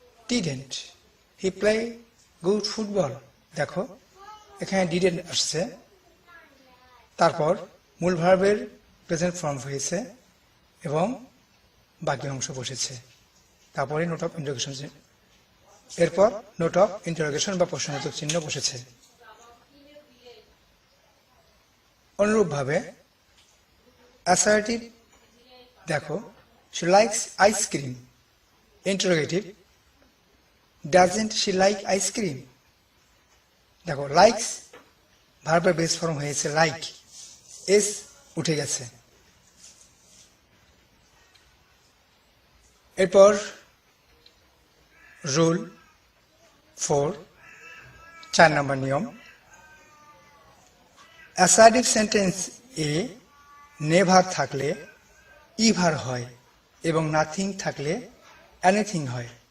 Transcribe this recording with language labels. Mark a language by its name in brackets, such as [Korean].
[English] Didn't, he play good football. [Bangla] দেখো এখানে didn't আসছে, তারপর মূল ভার্বের প্রেজেন্ট ফর্ম হয়েছে এবং বাকি অংশ বসেছে, তারপরে নোট অফ ইন্টারোগেশন, এরপর নোট অফ ইন্টারোগেশন বা প্রশ্নবোধক চিহ্ন বসেছে। অনুরূপভাবে অ্যাসার্টিভ, দেখো [English] she likes ice cream. Interrogative, doesn't she like ice cream? [Bangla] দেখো লাইকস ভার্বের বেস ফর্ম হয়েছে লাইক, এস উঠে গেছে। এরপর রুল 4, 4 নম্বর নিয়ম, অ্যাসার্টিভ সেন্টেন্স এ নেভার থাকলে ইভার হয় এবং নাথিং থাকলে এনিথিং হয়।